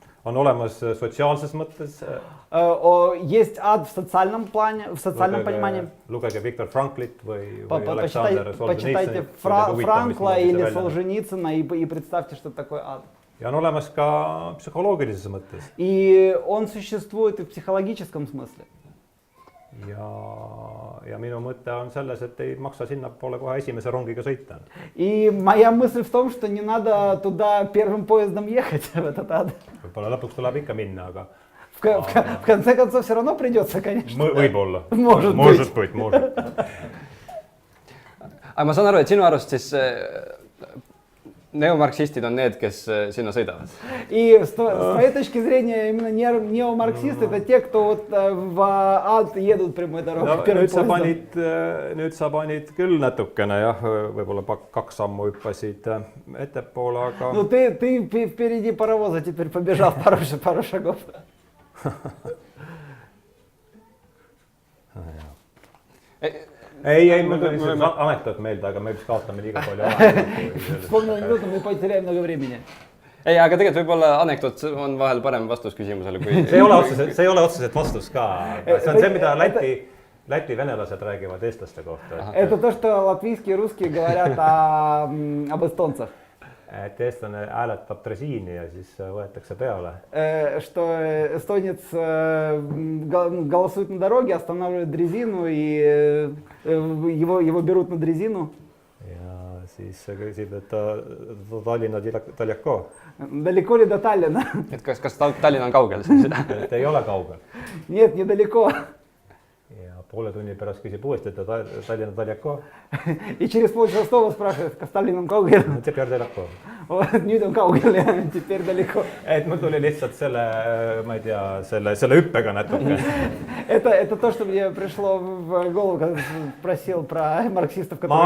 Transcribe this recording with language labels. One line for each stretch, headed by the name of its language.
Estonian: On olemas sotsiaalses mõttes
Russian: Есть ад в социальном плане, в социальном понимании.
Estonian: Lugege Viktor Franklit või
Russian: Почитайте Франкла или Солженицына и представьте, что такое ад.
Estonian: Ja on olemas ka psühholoogilises mõttes.
Russian: И он существует и в психологическом смысле.
Estonian: Ja minu mõte on selles, et ei maksa sinnapoole kohe esimese rongiga sõita.
Russian: И моя мысль в том, что не надо туда первым поездом ехать в этот ад.
Estonian: Võib-olla lõpuks tuleb ikka minna, aga
Russian: В конце концов, все равно придется, конечно.
Estonian: Võib-olla.
Russian: Может быть.
Estonian: Aga ma saan aru, et sinu arust siis neomarksistid on need, kes sinna sõidavad.
Russian: И с твоей точки зрения, именно неомарксисты это те, кто вот в ад едут прямой дорогой.
Estonian: Nüüd sa panid küll natukene jah, võib-olla 2 sammu hüppasid ettepoole, aga...
Russian: Ну ты впереди паровоза теперь побежал пару шагов.
Estonian: Ei, mul tuli see anekdoot meelde, aga me vist kaotame liiga palju aega.
Russian: Вспомнил минуту, мы потеряем много времени.
Estonian: Ei, aga tegelikult võib-olla anekdoot on vahel parem vastus küsimusele kui... See ei ole otseselt vastus ka. See on see, mida Läti venelased räägivad eestlaste kohta.
Russian: Это то, что латвийские и русские говорят об эстонцах.
Estonian: Et eestlane hääletab dresiini ja siis võetakse peale.
Russian: Что эстонец голосует на дороге, останавливает дрезину и его берут на дрезину.
Estonian: Ja siis küsib, et Tallinna Taljako.
Russian: Далеко ли до Таллина?
Estonian: Et kas Tallinn on kaugel? Et ei ole kaugel.
Russian: Нет, недалеко.
Estonian: Ja poole tunni pärast küsib uuesti, et Tallinna Taljako.
Russian: И через полчаса снова спрашивает,
Estonian: kas Tallinn on kaugel?
Russian: Tepeer Taljako.
Estonian: Nüüd on kaugel ja
Russian: tepeer далеко.
Estonian: Et mul tuli lihtsalt ma ei tea, selle hüppega natuke.
Russian: Это то, что мне пришло в голову, когда спросил про марксистов, которые